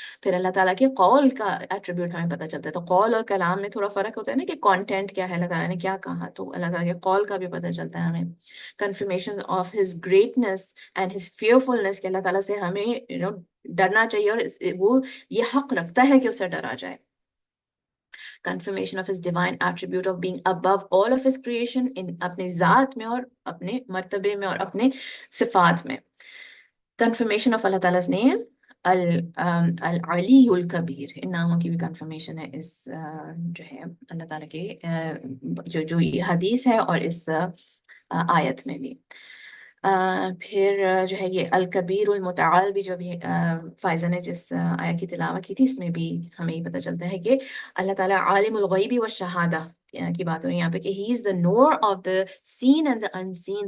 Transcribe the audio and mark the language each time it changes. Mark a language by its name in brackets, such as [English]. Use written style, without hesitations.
[Urdu] پھر اللہ تعالیٰ کے قول کا ایٹریبیوٹ ہمیں پتہ چلتا ہے. تو قول اور کلام میں تھوڑا فرق ہوتا ہے نا, کہ کانٹینٹ کیا ہے, اللہ تعالیٰ نے کیا کہا, تو اللہ تعالیٰ کے قول کا بھی پتہ چلتا ہے ہمیں. [English] confirmation of his greatness and his fearfulness, [Urdu] کہ اللہ تعالیٰ سے ہمیں ڈرنا چاہیے اور وہ یہ حق رکھتا ہے کہ اسے ڈرا جائے. [English] Confirmation of his divine attribute of being above all of his creation, in [Urdu] اپنے ذات میں اور اپنے مرتبے میں اور اپنے صفات میں. [English] Confirmation of Allah تعالیٰ's name العلی الکبیر. [Urdu] ان ناموں کی بھی کنفرمیشن ہے اس جو ہے اللہ تعالیٰ کے جو یہ حدیث ہے اور اس آیت میں بھی. پھر جو ہے یہ الکبیر المتعال بھی, جو بھی فائزہ نے جس آیت کی تلاوت کی تھی, اس میں بھی ہمیں یہ پتہ چلتا ہے کہ اللہ تعالیٰ عالم الغیب والشہادہ کی بات ہو رہی ہے یہاں پہ, کہ [English] He is the نور of the seen and the unseen.